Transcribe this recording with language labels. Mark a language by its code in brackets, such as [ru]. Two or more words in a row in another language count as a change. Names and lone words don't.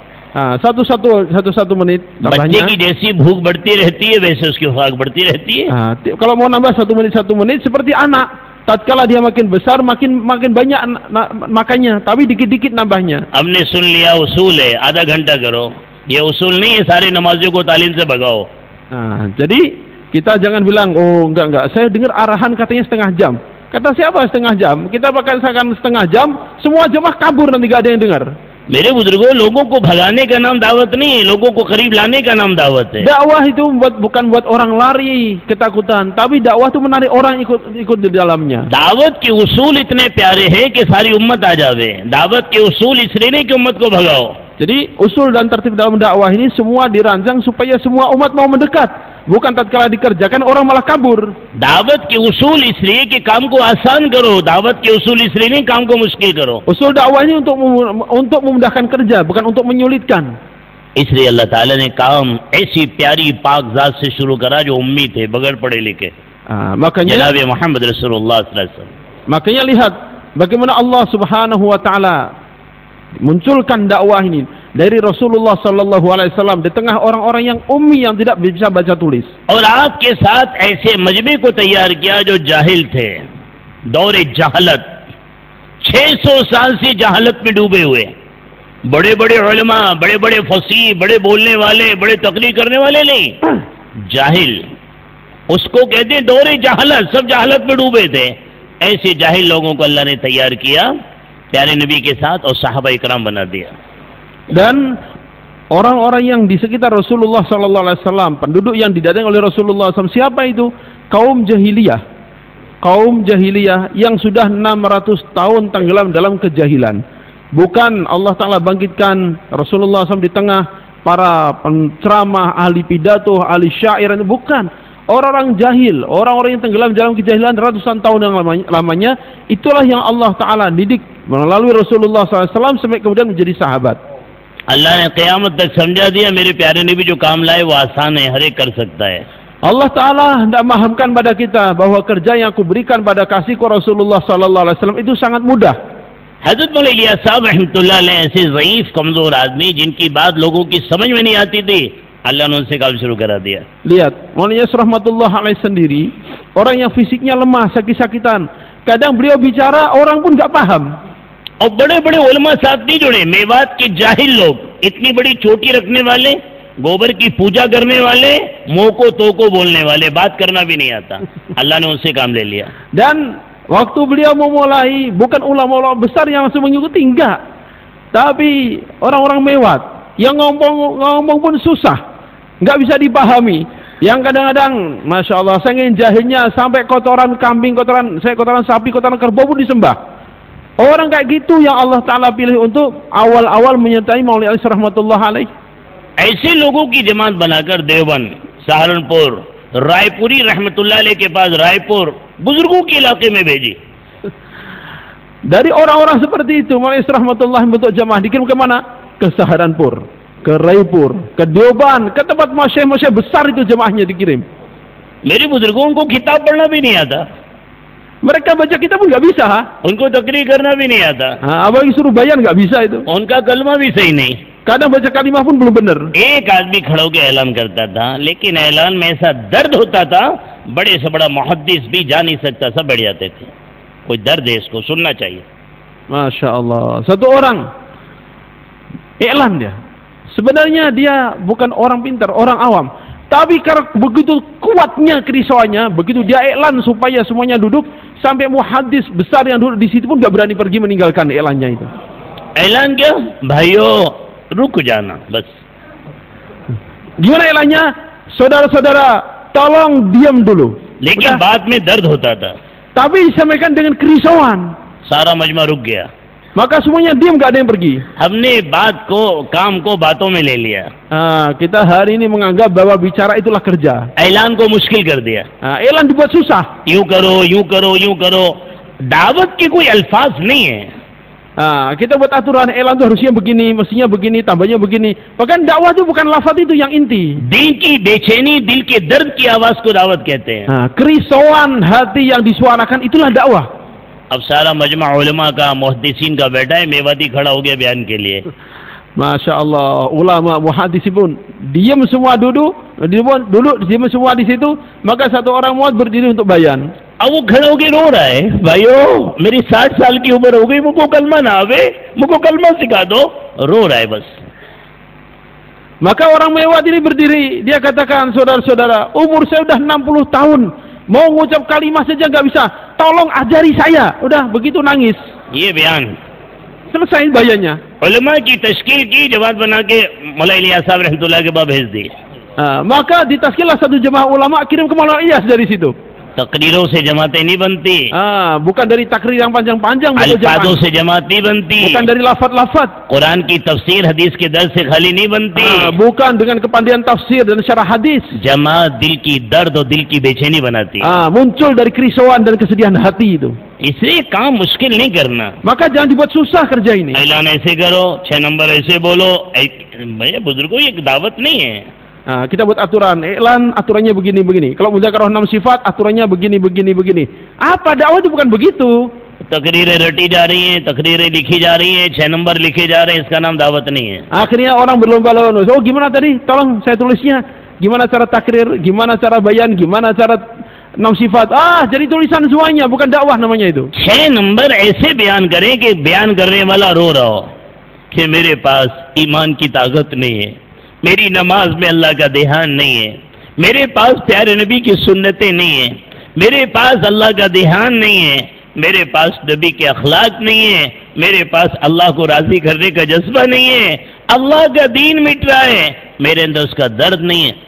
[id] Satu menit [hi] बच्चे [id] tambahnya. [hi] की जैसी भूख बढ़ती रहती है, वैसे उसकी खुराक बढ़ती रहती है. [id] Kalau mau nambah 1 menit seperti anak, tatkala dia makin besar makin banyak makannya, tapi dikit-dikit nambahnya. [hi] हमने सुन लिया उसूल है, आधा घंटा करो. ये उसूल नहीं है सारे नमाजियों को तालीम से भगाओ. [id] Jadi kita jangan bilang, oh enggak, saya dengar arahan katanya setengah jam. Kata siapa setengah jam? Kita bakal setengah jam, semua jemaah kabur nanti gak ada yang dengar. [hi] मेरे बुजुर्गों, लोगों को भगाने का नाम दावत नहीं है, लोगों को करीब लाने का नाम दावत है. [id] Dakwah itu bukan buat orang lari ketakutan, tapi dakwah itu menarik orang ikut di dalamnya. [hi] दावत के उसूल इतने प्यारे हैं कि सारी उम्मत आ जावे. दावत के उसूल इसलिए नहीं कि उम्मत को भगाओ. [id] Jadi usul dan tertib dalam dakwah ini semua dirancang supaya semua umat mau mendekat, bukan tatkala dikerjakan orang malah kabur. [hi] दावत के उसूल इसलिए कि काम को आसान करो. दावत के उसूल इसलिए नहीं काम को मुश्किल करो. [id] Usul dakwah ini untuk memudahkan kerja, bukan untuk menyulitkan. [hi] इसलिए अल्लाह ताला ने काम ऐसी प्यारी पाक जात से शुरू करा जो उम्मी थे, बगैर पढ़े लिखे. [id] Makanya [hi] जनाब मोहम्मद रसूलुल्लाह [ar] صلى الله عليه وسلم. [id] Makanya lihat bagaimana Allah [ar] سبحانه وتعالى [id] munculkan dakwah ini dari Rasulullah [ar] صلى الله عليه وسلم [id] di tengah orang-orang yang ummi yang tidak bisa baca tulis. [hi] और आपके साथ ऐसे मजमे को तैयार किया जो जाहिल थे, दौरे जहालत, 600 साल से जहालत में डूबे हुए, बड़े बड़े उलमा, बड़े बड़े फसीह, बड़े बोलने वाले, बड़े तकरीर करने वाले नहीं, जाहिल, उसको कहते हैं दौरे जहालत, सब जहालत में डूबे थे. ऐसे जाहिल लोगों को अल्लाह ने तैयार किया, प्यारे नबी के साथ और सहाबा इकराम बना दिया. [id] Dan orang-orang yang di sekitar Rasulullah [ar] صلى الله عليه وسلم, [id] penduduk yang didatangi oleh Rasulullah SAW, siapa itu? Kaum jahiliyah. Kaum jahiliyah yang sudah 600 tahun tenggelam dalam kejahilan. Bukan Allah Ta'ala bangkitkan Rasulullah SAW di tengah para penceramah, ahli pidato, ahli syair, bukan. Orang-orang jahil, orang-orang yang tenggelam dalam kejahilan ratusan tahun yang lamanya, itulah yang Allah Ta'ala didik melalui Rasulullah SAW sampai kemudian menjadi sahabat. [hi] Allah ne क़यामत तक समझा दिया मेरे प्यारे नबी जो काम लाए वो आसान है, हर एक कर सकता है. [id] Allah Ta'ala hendak memahamkan pada kita bahwa kerja yang aku berikan pada kasihku Rasulullah [ar] صلى الله عليه وسلم [id] itu sangat mudah. [hi] हज़रत मौलाना इलियास साहब रहमतुल्लाह अलैह ऐसे ज़ईफ़ कमज़ोर आदमी जिनकी बात लोगों की समझ में नहीं आती थी, Allah ने उनसे काम शुरू करा दिया. [id] Lihat, Maulana Ilyas rahmatullah alaih sendiri, orang yang fisiknya lemah, sakit-sakitan, kadang beliau bicara orang pun nggak paham. [hi] और बड़े बड़े उलमा साथ नहीं जुड़े, मेवात के जाहिल लोग, इतनी बड़ी चोटी रखने वाले, गोबर की पूजा करने वाले, मुंह को तो को बोलने वाले, बात करना भी नहीं आता. अल्लाह ने उनसे काम ले लिया. [id] Dan waktu beliau memulai, bukan ulama-ulama besar yang langsung mengikuti, enggak, tapi orang-orang mewat yang ngomong pun susah, nggak bisa dipahami, yang kadang-kadang masya Allah saking jahilnya sampai kotoran kambing, kotoran sapi, kotoran kerbau pun disembah. Orang kayak gitu yang Allah Ta'ala pilih untuk awal-awal menyertai Maulana Ilyas rahmatullah alaih. [hi] ऐसे लोगों की जमात बनाकर देवबंद, सहारनपुर, रायपुरी रहमतुल्लाह अलैह के पास रायपुर, बुजुर्गों के इलाके में भेजी. [id] Dari orang-orang seperti itu Maulana Ilyas rahmatullah bentuk jamaah dikirim ke mana? Ke Saharanpur, ke Raipur, ke Deoban, ke tempat masyayikh besar itu jamaahnya dikirim. [hi] मेरे बुजुर्गों को किताब पढ़ना भी नहीं आता. [id] Mereka baca kitab pun nggak bisa. [hi] उनको तकरीर करना भी नहीं आता. [id] Abang suruh bayan nggak bisa itu. [hi] उनका कलमा भी सही नहीं. [id] Kadang baca kalimah pun belum benar. [hi] एक आदमी खड़े होकर ऐलान करता था, लेकिन ऐलान में ऐसा दर्द होता था, बड़े से बड़ा मुहद्दिस भी जा नहीं सकता, सब बैठ जाते थे. कोई दर्द है, इसको सुनना चाहिए. [id] Masya Allah. Satu orang iklan dia. Sebenarnya dia bukan orang pintar, orang awam. Tapi karena begitu kuatnya kerisauannya, begitu dia iklan supaya semuanya duduk, sampai muhaddis besar yang duduk di situ pun nggak berani pergi meninggalkan iklannya itu. [hi] ऐलान क्या? भाइयों रुक जाना बस. [id] Gimana iklannya? Saudara-saudara, tolong diam dulu. [hi] लेकिन बाद में दर्द होता था. [id] Tapi disampaikan dengan kerisauan. [hi] सारा मजमा रुक गया. [id] Maka semuanya diam, nggak ada yang pergi. [hi] हमने बात को, काम को बातों में ले लिया. [id] Kita hari ini menganggap bahwa bicara itulah kerja. [hi] ऐलान को मुश्किल कर दिया. [id] Iklan dibuat susah. [hi] यूं करो, यूं करो, यूं करो. दावत के कोई अल्फाज नहीं है. [id] Kita buat aturan, iklan itu harusnya begini, mestinya begini, tambahnya begini. Bahkan dakwah itu bukan lafaz itu yang inti. [hi] दिल की बेचैनी, दिल के दर्द की आवाज को दावत कहते हैं. [id] Kerisauan hati yang disuarakan itulah dakwah. [hi] अब सारा मजमा उलमा का, मुहद्दिसीन का बैठा है, मेवाती खड़ा हो गया बयान के लिए. [id] Masya Allah, ulama muhaddis pun diam semua, duduk diam semua di situ. Maka satu orang muad berdiri untuk bayan. [hi] अब वो खड़े होके रो रहा है, भाइयों मेरी 60 साल की उम्र हो गई, मुझको कलमा ना आवे, मुझको कलमा सिखा दो. रो रहा है बस. [id] Maka orang mewat ini berdiri, dia katakan, saudara-saudara, umur saya udah 60 tahun, mau ngucap kalimat saja nggak bisa, tolong ajari saya. Udah begitu nangis. [hi] ये बयान [id] Selesai bayannya. [hi] उलमा की तश्कील की, जमात बना के मौलाना इलियास साहब रहमतुल्लाह के पास भेज दी. [id] Maka ditaskillah satu jemaah ulama, kirim ke Maulana Ilyas dari situ. [hi] तकरीरों से जमातें नहीं बनती. [id] Bukan dari takrir yang panjang-panjang, [hi] अल्फाजों से जमात नहीं बनती. [id] bukan dari lafaz-lafaz. [hi] कुरान की तफसीर हदीस के दर्द से खाली नहीं बनती. [id] Bukan dengan kepandaian tafsir dan syarah hadis. [hi] जमात दिल की दर्द और दिल की बेचैनी बनाती. [id] Muncul dari kerisauan dan kesedihan hati itu. [hi] इसलिए काम मुश्किल नहीं करना. [id] Maka jangan dibuat susah kerja ini. [hi] ऐलान ऐसे करो, 6 नंबर ऐसे बोलो. भैया बुजुर्गों ये दावत नहीं है. [id] Kita buat aturan, iklan aturannya begini-begini. Kalau muzakarah 6 sifat, aturannya begini-begini. Apa dakwah itu bukan begitu. [hi] तकरीरें रटी जा रही हैं, तकरीरें लिखी जा रही हैं, 6 नंबर लिखे जा रहे हैं, इसका नाम दावत नहीं है. [id] Akhirnya orang berlomba-lomba. Oh gimana tadi? Tolong saya tulisnya. Gimana cara takrir? Gimana cara bayan? Gimana cara 6 sifat? Jadi tulisan semuanya, bukan dakwah namanya itu. [hi] 6 नंबर ऐसे बयान करें कि बयान करने वाला रो रहा हो कि मेरे पास ईमान की ताकत नहीं है, मेरी नमाज में अल्लाह का ध्यान नहीं है, मेरे पास प्यारे नबी की सुन्नतें नहीं है, मेरे पास अल्लाह का ध्यान नहीं है, मेरे पास नबी के अखलाक नहीं है, मेरे पास अल्लाह को राजी करने का जज्बा नहीं है, अल्लाह का दीन मिट रहा है, मेरे अंदर उसका दर्द नहीं है.